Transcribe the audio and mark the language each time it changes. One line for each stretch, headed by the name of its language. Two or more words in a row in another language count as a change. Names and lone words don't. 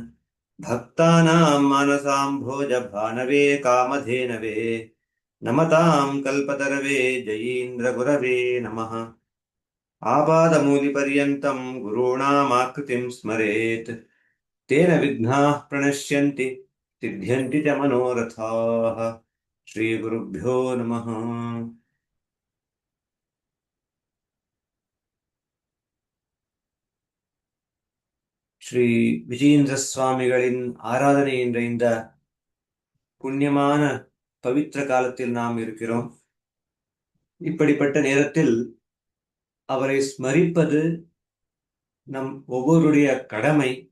Sanskrit: भक्तानां मानसाम्भोजभानवे कामधेनवे नमतां कल्पतरवे जयीन्द्रगुरवे नमः। आपादमूलिपर्यन्तं गुरूणामाकृतिं स्मरेत् तेन विघ्नाः प्रणश्यन्ति सिद्ध्यन्ति च मनोरथाः। श्रीगुरुभ्यो नमः।
Tamil: ஸ்ரீ விஜயேந்திர சுவாமிகளின் ஆராதனை என்ற இந்த புண்ணியமான பவித்திர காலத்தில் நாம் இருக்கிறோம். இப்படிப்பட்ட நேரத்தில் அவரை ஸ்மரிப்பது நம் ஒவ்வொருடைய கடமை.